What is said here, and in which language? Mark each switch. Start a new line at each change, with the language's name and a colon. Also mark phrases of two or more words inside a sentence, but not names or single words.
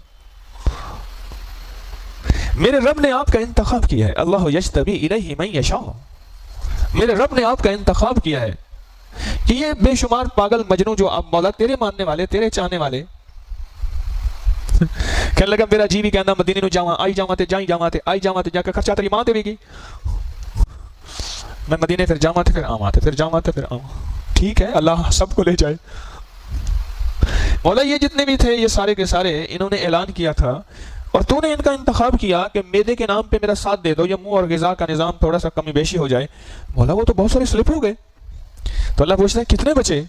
Urdu: میرے رب نے آپ کا انتخاب کیا ہے،
Arabic: اللہ یجتبی الیہ من یشاء،
Urdu: میرے رب نے آپ کا انتخاب کیا ہے کہ یہ بے شمار پاگل مجنو جو آپ مولا تیرے ماننے والے، تیرے چاہنے والے، کہنے لگا
Punjabi: میرا جی بھی کہنا مدینے نو جاواں، آئی جاواں تے
Urdu: جائیں جاواں تے آئی جاواں تے،
Punjabi: جا کے خرچہ تیری ماں تے بھی گی، میں مدینے پھر جاواں تے پھر آواں تے پھر جاواں تے پھر آواں۔
Urdu: ٹھیک ہے اللہ سب کو لے جائے۔ مولا یہ جتنے بھی تھے یہ سارے کے سارے انہوں نے اعلان کیا تھا اور تو نے ان کا انتخاب کیا کہ میدے کے نام پہ میرا ساتھ دے دو، یا منہ اور غذا کا نظام تھوڑا سا کمی بیشی ہو جائے۔ مولا وہ تو بہت سارے سلپ ہو گئے۔ تو اللہ پوچھتا ہے کتنے بچے؟